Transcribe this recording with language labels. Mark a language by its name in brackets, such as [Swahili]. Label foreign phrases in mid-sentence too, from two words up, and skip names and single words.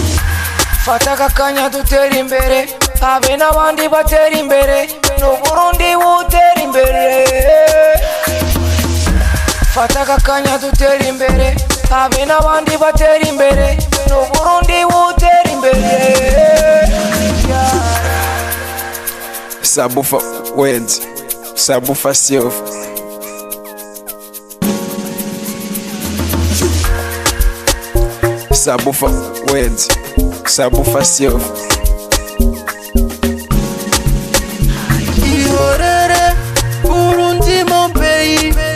[Rundi] Fata akanya dutera imbere, habe n'abandi batera imbere, n'Uburundi butera imbere. Fata akanya dutera imbere, habe n'abandi batera imbere, n'Uburundi butera imbere. [English] SABUFA words. SABUFA C.E.O. SABUFA words. SABUFA C.E.O. [Rundi] Ihorere, burundi [French] mon pays.